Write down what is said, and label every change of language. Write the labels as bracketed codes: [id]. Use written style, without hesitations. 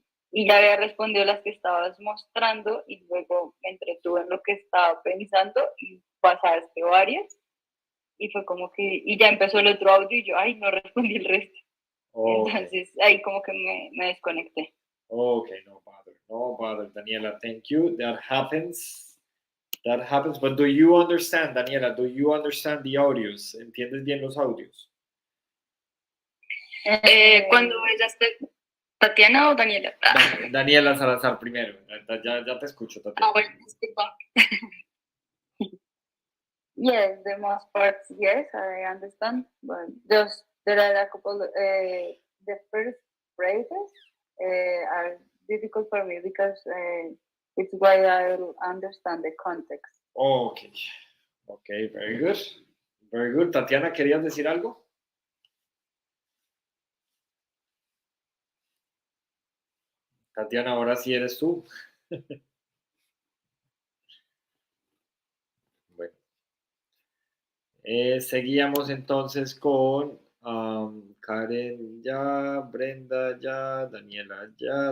[es] y ya había respondido las que estabas mostrando y luego me entretuve en lo que estaba pensando y pasaste varias y fue como que, y ya empezó el otro audio y yo, ay, no respondí el resto. ok, Entonces ahí como que me desconecté. [en] ok, no bother, Daniela, thank you. That happens, but do you understand, Daniela, do you understand the audios? [es] ¿Entiendes bien los audios? Cuando ella ¿Tatiana o Daniela? Daniela Salazar primero, ya te escucho, Tatiana. Bueno, disculpa. [en] Yes, the most parts, yes, I understand. But just there are a couple. The first phrases are difficult for me because it's why I understand the context. Ok, very good. Very good. [es] Tatiana, ¿querías decir algo? Tatiana, ahora sí eres tú. Bueno, seguíamos entonces con Karen ya, Brenda ya, Daniela ya.